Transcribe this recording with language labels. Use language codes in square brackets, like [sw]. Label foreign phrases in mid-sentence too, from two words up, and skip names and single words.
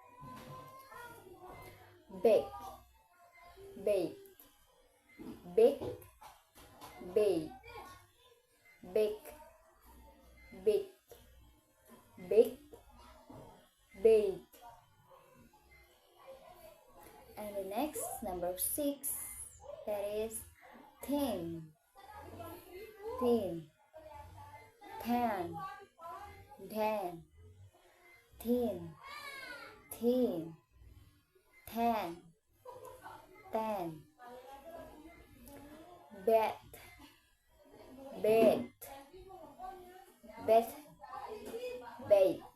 [en] bake, bake, bake, bake, bake, bake, bake, bake. And the next, number 6, that is thin, thin, tan, tan, thin, thin, tan, tan, bed, bed, bed, bed,